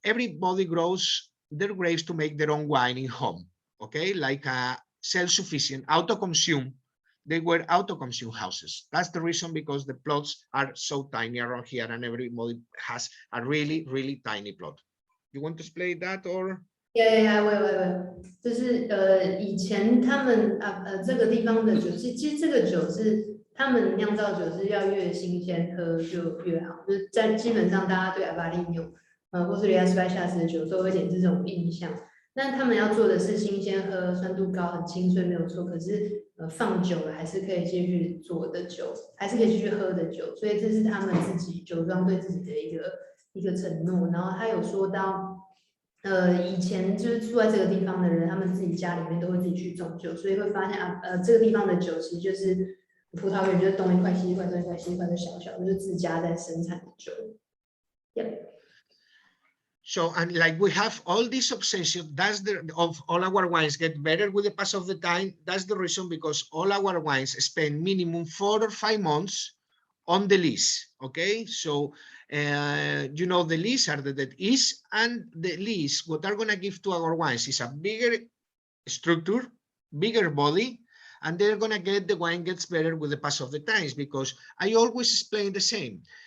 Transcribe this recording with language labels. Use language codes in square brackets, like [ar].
[en] Everybody grows their grapes to make their own wine in home, okay, like a self-sufficient, auto-consume. They were auto-consume houses. That's the reason, because the plots are so tiny around here and everybody has a really, really tiny plot. You want to explain that or? [zh] Yeah, 就是以前他们这个地方的酒，其实这个酒是他们酿造酒是要越新鲜喝就越好，就是在基本上大家对阿巴利纽或是里亚斯巴夏斯的酒都有点这种印象。那他们要做的是新鲜喝，酸度高，很清脆没有错。可是放久了还是可以继续做的酒，还是可以继续喝的酒。所以这是他们自己酒庄对自己的一个承诺。然后他有说到。以前就是住在这个地方的人，他们自己家里面都会自己去种酒，所以会发现这个地方的酒其实就是葡萄园，就是东一块西一块，东一块西一块的小小，就是自家在生产的酒。 [en] Yep. So, and like we have all this obsession, that's of all our wines get better with the pass of the time. That's the reason, because all our wines spend minimum 4 or 5 months on the lees. Okay, so you know, the lees are the dead is, and the lees, what are going to give to our wines is a bigger structure, bigger body, and they're going to get, the wine gets better with the pass of the times, because I always explain the same.